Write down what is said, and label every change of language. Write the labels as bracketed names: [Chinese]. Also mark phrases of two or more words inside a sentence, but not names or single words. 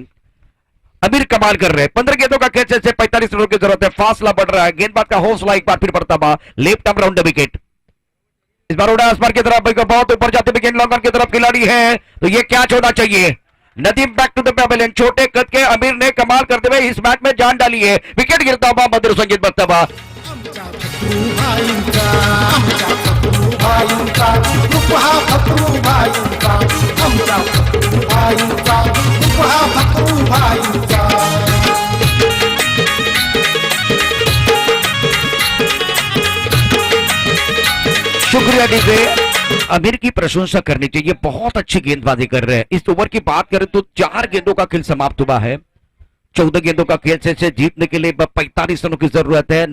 [Hindi] अमीर कमाल कर रहे हैं, 15 गेंदों का खेल से 45 रनों की जरूरत है, फासला बढ़ रहा है, गेंदबाज का हौसला एक बार फिर बढ़ता हुआ, [English] left arm round wicket. [Hindi] इस बार उड़ा आसमान की तरफ, बहुत ऊपर जाते हुए गेंद [English] long on [Hindi] की तरफ खिलाड़ी है, तो ये कैच होना चाहिए। नदीम [English] back to the pavilion, [Hindi] छोटे कद के अमीर ने कमाल करते हुए इस मैच में जान डाली है, विकेट गिरता हुआ, मधुर संगीत बजता हुआ। [Marathi] आमच्या फकरू भाईंचा, आमच्या फकरू भाईंचा, उपहा फकरू भाईंचा, आमच्या फकरू भाईंचा, उपहा फकरू भाईंचा। [Hindi] शुक्रिया डीजे, अमीर की प्रशंसा करनी चाहिए, बहुत अच्छी गेंदबाजी कर रहे हैं। इस ओवर की बात करें तो 4 गेंदों का खेल समाप्त हुआ है, 14 गेंदों का खेल से जीतने के लिए 45 रनों की जरूरत है।